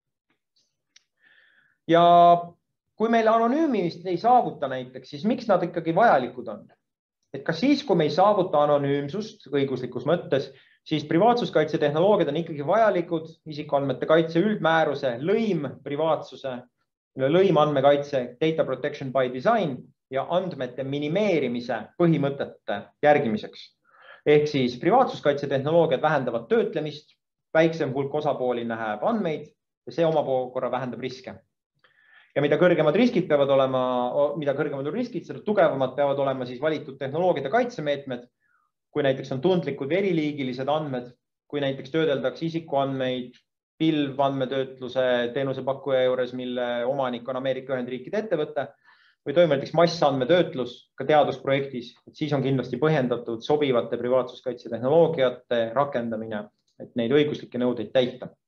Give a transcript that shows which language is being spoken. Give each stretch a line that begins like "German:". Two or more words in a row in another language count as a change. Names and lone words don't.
Estonian: Ja kui meil anonüümist ei saavuta näiteks, siis miks nad ikkagi vajalikud on? Et kas siis, kui me ei saavuta anonüümsust õiguslikus mõttes, siis privaatsuskaitse tehnoloogiad on ikkagi vajalikud, isikuandmete kaitse üldmääruse, lõim privaatsuse, lõim andmekaitse,
English: data protection by design
Estonian: ja andmete minimeerimise põhimõtete järgimiseks. Ehk siis privaatsuskaitse tehnoloogiad vähendavad töötlemist, väiksem hulk osapooli näeb andmeid ja see omakorda vähendab riske. Ja mida kõrgemad riskid peavad olema, mida kõrgemad on riskid, seda tugevamad peavad olema siis valitud tehnoloogiad ja kaitsemeetmed, kui näiteks on tundlikud või eriliigilised andmed, kui näiteks töödeldakse isikuandmeid pilvandmetöötluse teenusepakkuja juures, mille omanik on Ameerika Ühendriikide ettevõte, või toimub näiteks massandmetöötlus ka teadusprojektis, et siis on kindlasti põhjendatud sobivate privaatsuskaitse tehnoloogiate rakendamine, et neid õiguslikke nõudeid täita.